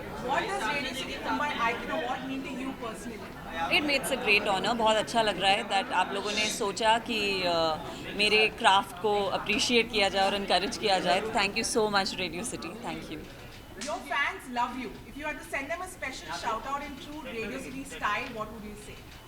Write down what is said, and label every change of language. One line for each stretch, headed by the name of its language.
English: What does Radio City Mumbai Icon Award mean to you personally? It makes a great honour.
Hindi: बहुत अच्छा लग रहा है that आप लोगों ने सोचा कि मेरे क्राफ्ट को अप्रिशिएट किया जाए और इनकरेज किया जाए.
English: Thank you so much Radio City. Thank you. Your fans love you. If you had to send them a special shout out in true Radio City style, what would you say?